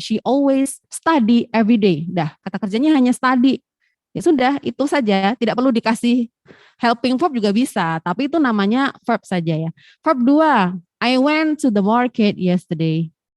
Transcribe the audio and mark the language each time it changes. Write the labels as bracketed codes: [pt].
[en] She always study every day. [id] Dah, kata kerjanya hanya study. Ya sudah, itu saja. Tidak perlu dikasih helping verb juga bisa. Tapi itu namanya verb saja ya. Verb 2. [en] I went to the market yesterday.